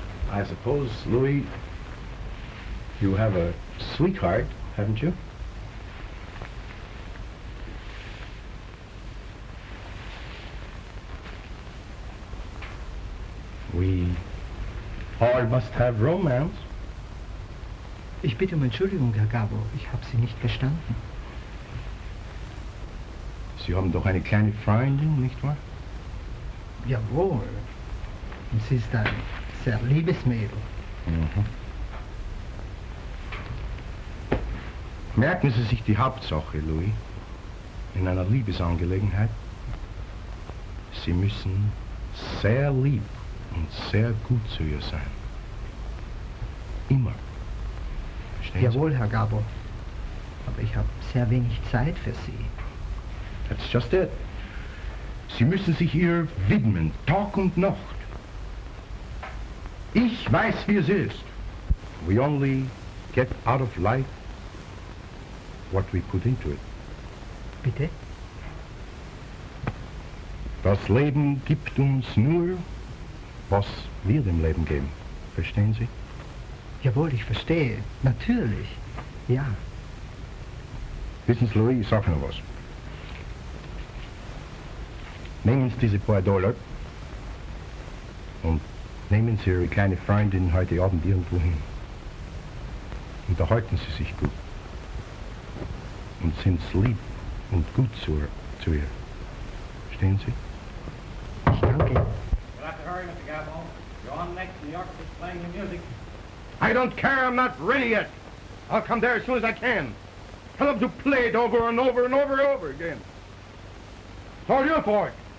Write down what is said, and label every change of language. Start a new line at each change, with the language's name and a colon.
English: I suppose, Louis, you have a sweetheart, haven't you? We all must have romance.
German: Ich bitte um Entschuldigung, Herr Gabbo. Ich habe Sie nicht verstanden. Sie haben doch eine kleine Freundin, nicht wahr? Jawohl. Und sie ist ein sehr liebes Mädel. Mhm. Merken Sie sich die Hauptsache, Louis. In einer Liebesangelegenheit. Sie müssen sehr lieb und sehr gut zu ihr sein. Immer. Verstehen Jawohl, Herr Gabbo. Aber ich habe sehr wenig Zeit für Sie.
English: That's just it.
German: Sie müssen sich ihr widmen, Tag und Nacht. Ich weiß, wie es ist.
English: We only get out of life what we put into it.
German: Bitte? Das Leben gibt uns nur, was wir dem Leben geben. Verstehen Sie? Jawohl, ich verstehe. Natürlich. Ja. Wissen Sie, Louis, ich sag noch was. Nehmen Sie diese paar $, und nehmen Sie Ihre kleine Freundin heute Abend irgendwo hin. Unterhalten Sie sich gut. Und sind lieb und gut zu ihr. Verstehen Sie? Ich danke.
English: You'll have to hurry, Mr. Gabbo. You're on next and the orchestra's playing your music. I don't care, I'm not ready yet. I'll come there as soon as I can. Tell them to play it over and over and over and over again. It's all your fault.